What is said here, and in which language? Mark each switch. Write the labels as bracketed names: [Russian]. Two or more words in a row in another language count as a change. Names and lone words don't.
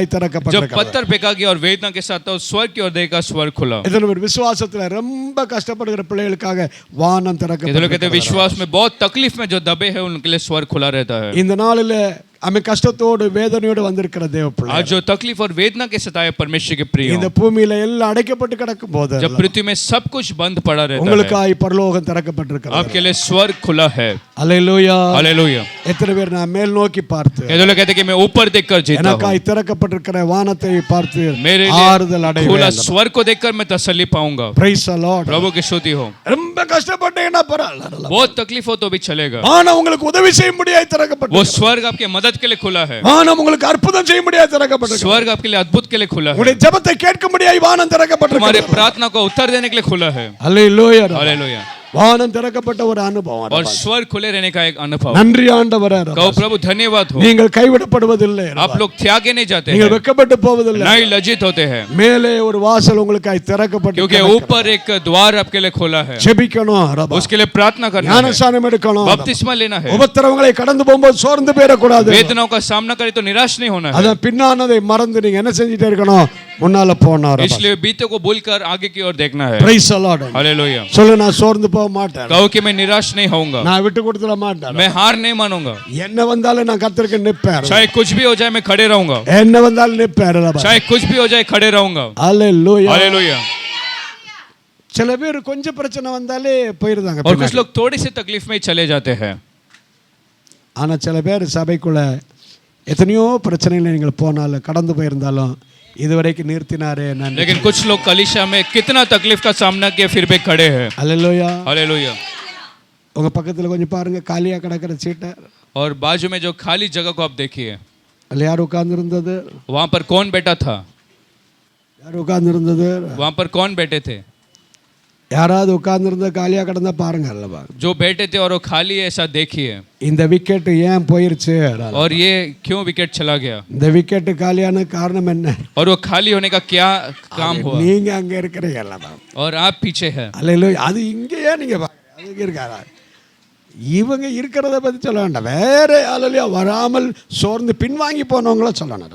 [Hindi] जब [Tamil] திறக்கப்பட்டது [Hindi] पत्थर फेंका गया और वेदना के साथ तो स्वर्ग की ओर देखा स्वर्ग खुला [Tamil] இதன் ஒரு விசுவாசத்துல ரொம்ப கஷ்டப்படுகிற பிள்ளைகளுக்காக வானம் [Hindi] ये लोग कहते हैं [Tamil] திறக்கப்பட்டது [Hindi] विश्वास में बहुत तकलीफ में जो दबे हैं उनके लिए स्वर्ग खुला रहता है [Tamil] இந்த நாளில் அவன் கஷ்டத்தோடு வேதனையோடு வந்திருக்கிற தேவ பிள்ளை [Hindi] आज जो तकलीफ और वेदना के सताए परमेश्वर के प्रिय [Tamil] இந்த பூமியில எல்லாம் அடைக்கப்பட்டு கிடக்கும் போது [Hindi] जब पृथ्वी में सब कुछ बंद पड़ा रहता है [Tamil] உங்களுக்காய் பரலோகம் திறக்கப்பட்டிருக்கிறது [Hindi] आपके लिए स्वर्ग खुला है [Tamil] அல்லேலூயா [Hindi] हालेलुया [Tamil] எத்தனை பேர் நான் மேல் நோக்கி பார்த்து [Hindi] ये लोग कहते हैं कि मैं ऊपर देखकर जीता हूं [Tamil] எனக்காய் திறக்கப்பட்டிருக்கிற வானத்தை பார்த்து [Hindi] मेरे [Tamil] ஆறுதல் [Hindi] लिए [Tamil] அடைவேன் [Hindi] खुला स्वर्ग को देखकर मैं तसल्ली पाऊंगा [English] Praise the Lord [Hindi] प्रभु की स्तुति हो [Tamil] ரொம்ப கஷ்டப்பட்டீங்கன்னா பரவாயில்லை [Hindi] बहुत तकलीफ हो तो भी चलेगा [Tamil] வானம் உங்களுக்கு உதவி செய்ய முடியாய் திறக்கப்பட்டு [Hindi] वो स्वर्ग आपके मदद के लिए खुला है [Tamil] வானம் உங்களுக்கு அற்புதம் செய்ய முடியாய் திறக்கப்பட்டு [Hindi] स्वर्ग आपके लिए अद्भुत के लिए खुला है [Tamil] உங்களுடைய ஜெபத்தை கேட்க முடியாய் வானம் திறக்கப்பட்டு [Hindi] हमारे प्रार्थना को उत्तर देने के लिए खुला है [Tamil] அல்லேலூயா [Hindi] हालेलुया [Tamil] வானம் திறக்கப்பட்ட ஒரு அனுபவம் [Hindi] और स्वर्ग खुले रहने का एक अनुभव [Tamil] நன்றி ஆண்டவரே [Hindi] कहो प्रभु धन्यवाद हो [Tamil] நீங்கள் கைவிடப்படுவதில்லை [Hindi] आप लोग त्यागे नहीं जाते [Tamil] நீங்கள் [Hindi] हैं [Tamil] வெட்கப்பட்டு போவதில்லை [Hindi] नहीं लज्जित होते हैं [Tamil] மேலே ஒரு வாசல் உங்களுக்காய் திறக்கப்பட்டு [Hindi] क्योंकि ऊपर एक द्वार आपके लिए खुला है [Tamil] ஜெபிக்கணும் ரபா [Hindi] उसके लिए प्रार्थना करना है [Tamil] ஞானஸ்நானம் எடுக்கணும் [Hindi] बपतिस्मा लेना है [Tamil] உபத்திரவங்களை கடந்து போகும்போது சோர்ந்து போயிடக்கூடாது [Hindi] वेदनाओं का सामना करे तो निराश नहीं होना है [Tamil] அதான் பின்னானதை மறந்து நீங்க என்ன செஞ்சுட்டே இருக்கணும் முன்னால போனா ரபா [Hindi] इसलिए बीते को भूलकर आगे की ओर देखना है [English] Praise the Lord [Hindi] हालेलुया [Tamil] சொல்லு நான் சோர்ந்து போக மாட்டேன் [Hindi] कहो कि मैं निराश नहीं होऊंगा [Tamil] நான் விட்டு கொடுத்துட மாட்டேன் [Hindi] मैं हार नहीं मानूंगा [Tamil] என்ன வந்தாலும் நான் கர்த்தருக்கு நிப்பேன் [Hindi] चाहे कुछ भी हो जाए मैं खड़े रहूंगा [Tamil] என்ன வந்தாலும் நிப்பேன் ரபா [Hindi] चाहे कुछ भी हो जाए खड़े रहूंगा [Tamil] அல்லேலூயா [Hindi] हालेलुया [Tamil] சில பேர் கொஞ்சம் பிரச்சனை வந்தாலே போயிருந்தாங்க [Hindi] और कुछ लोग थोड़ी सी तकलीफ में ही चले जाते हैं [Tamil] ஆனா சில பேர் சபைக்குள்ள எத்தனையோ பிரச்சனைகளை நீங்கள் போனாலும் கடந்து போயிருந்தாலும் இதுவரைக்கும் நிறுத்தினாரே நன்றி [Hindi] लेकिन कुछ लोग कलीसिया में कितना तकलीफ का सामना किया फिर भी खड़े हैं [Tamil] அல்லேலூயா [Hindi] हालेलुया [Tamil] உங்க பக்கத்துல கொஞ்சம் பாருங்க காலியா கிடக்கிற சீட்டை [Hindi] और बाजू में जो खाली जगह को आप देखिए [Tamil] அதுல யார் உட்கார்ந்து இருந்தது [Hindi] वहां पर कौन बैठा था [Tamil] யார் உட்கார்ந்து இருந்தது [Hindi] वहां पर कौन बैठे थे [Tamil] யாராவது உட்கார்ந்து இருந்தா காலியா கிடந்தா பாருங்க அல்லவா [Hindi] जो बैठे थे और वो खाली है ऐसा देखिए [Tamil] இந்த விக்கெட் ஏன் போயிருச்சு [Hindi] और ये क्यों विकेट चला गया [Tamil] இந்த விக்கெட் காலியான காரணம் என்ன [Hindi] और वो खाली होने का क्या काम हुआ [Tamil] நீங்க அங்க இருக்கிறீங்க அல்லவா [Hindi] और आप पीछे हैं [Tamil] அல்லேலூயா அது இங்கேயே நீங்க பாருங்க அது இருக்காரா இவங்க இருக்கிறத பத்தி சொல்ல வேண்டாம் வேற அல்லேலூயா வராமல் சோர்ந்து பின்வாங்கி போனவங்கள சொல்லணும்